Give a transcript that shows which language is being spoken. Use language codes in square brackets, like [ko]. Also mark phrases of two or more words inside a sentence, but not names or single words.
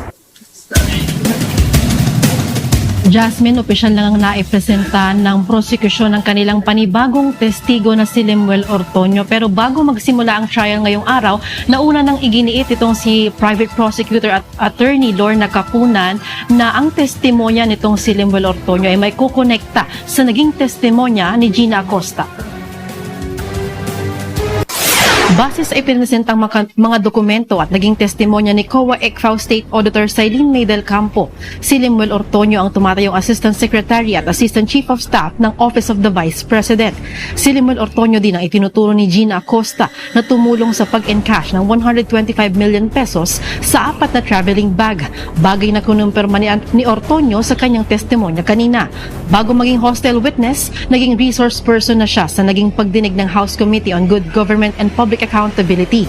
[tl] Jasmine, opisyal lang ang naipresenta ng prosekusyon ng kanilang panibagong testigo na si Lemuel Ortonio. Pero bago magsimula ang trial ngayong araw, nauna nang iginiit itong si Private Prosecutor at Attorney Lorna Capunan na ang testimonya nitong si Lemuel Ortonio ay may kukonekta sa naging testimonya ni Gina Acosta. Base sa ipinresentang mga dokumento at naging testimonya ni COA ECFAO State Auditor Sailin May del Campo, si Lemuel Ortonio ang tumatayong Assistant Secretary at Assistant Chief of Staff ng Office of the Vice President. Si Lemuel Ortonio din ang itinuturo ni Gina Acosta na tumulong sa pag-encash ng 125 million pesos sa 4 na [en] traveling bag, [tl] bagay na kinumpirma ni Ortonio sa kanyang testimonya kanina. Bago maging [en] hostile witness, [tl] naging [en] resource person [tl] na siya sa naging pagdinig ng House Committee on Good Government and Public Accountability.